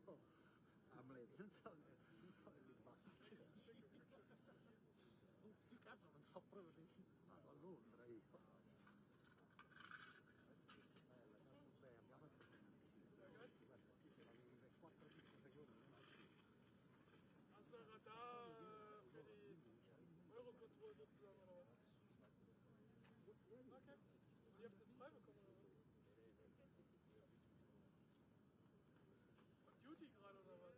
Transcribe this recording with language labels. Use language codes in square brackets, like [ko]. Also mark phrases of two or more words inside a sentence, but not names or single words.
[it] Hamlet. Non so che basta. Più che altro non so proprio se vado a Londra io. Beh, abbiamo fatto guarda, qui ce l'avevi per 4-5 secondi. [de] Hast du Radar für die Eurocontrol sozusagen oder was? Okay. Sie habt jetzt frei bekommen oder was? [en] On Duty [de] gerade oder was?